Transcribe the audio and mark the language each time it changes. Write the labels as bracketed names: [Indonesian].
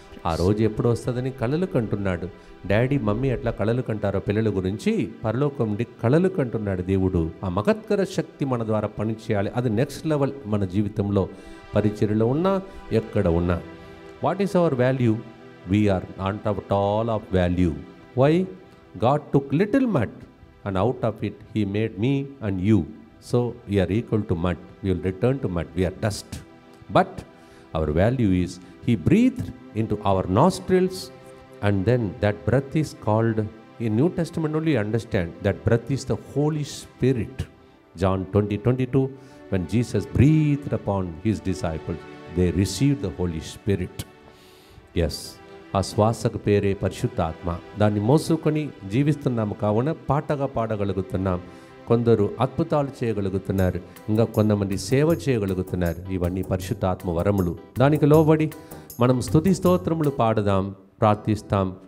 [Telugu] ఆ రోజు ఎప్పుడు వస్తుందని కలలు కంటున్నాడు. డాడీ మమ్మీ ఎట్లా కలలు కంటారో పిల్లల గురించి, పరలోకం నుండి కలలు కంటున్నాడు దేవుడు. ఆ మహత్కర శక్తి మన ద్వారా పనిచేయాలి. అది నెక్స్ట్ లెవెల్ మన జీవితంలో, పరిచర్యలో ఉన్నా ఎక్కడ ఉన్నా. [English] What is our value? We are not at all of value. Why? God took little mud and out of it he made me and you. So we are equal to mud. We will return to mud. We are dust. But our value is he breathed into our nostrils, and then that breath is called, in New Testament only understand, that breath is the Holy Spirit. John 20:22, when Jesus breathed upon his disciples, they received the Holy Spirit. [Telugu] Yes, ఆ శ్వాసకు పేరే పరిశుద్ధాత్మ. దాన్ని మోసుకొని జీవిస్తున్నాము కావున పాటగా పాడగలుగుతున్నాం. కొందరు అద్భుతాలు చేయగలుగుతున్నారు, ఇంకా కొంతమంది సేవ చేయగలుగుతున్నారు. ఇవన్నీ పరిశుద్ధాత్మ వరములు. దానికి లోబడి మనం స్తుతి స్తోత్రములు పాడదాం, ప్రార్థిస్తాం.